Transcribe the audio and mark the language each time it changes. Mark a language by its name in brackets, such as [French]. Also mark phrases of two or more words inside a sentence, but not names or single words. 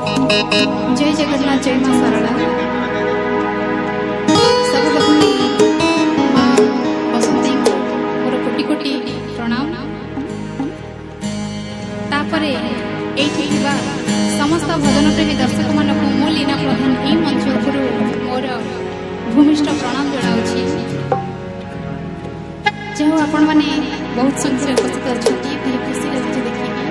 [Odia] ଜୟ ଜଗନ୍ନାଥ ଜୟ ମାଁ ସରଳା ସବୁ ଭଗିନୀ ମାଁ ବସନ୍ତୀ ମୋର କୋଟି କୋଟି ପ୍ରଣାମ। ତାପରେ ଏଠି ଥିବା ସମସ୍ତ ଭଜନ ପ୍ରେମୀ ଦର୍ଶକ ମାନଙ୍କୁ ମୁଁ ଲୀନା ପ୍ରଧାନ ଏ ମଞ୍ଚ ଉପରୁ ମୋର ଭୂମିଷ୍ଠ ପ୍ରଣାମ ଜଣାଉଛି। ଯୋ ଆପଣ ମାନେ ବହୁତ ସଂଖ୍ୟା ଉପସ୍ଥିତ ଅଛନ୍ତି ଭାଇ ଖୁସି ଲାଗୁଛି ଦେଖି।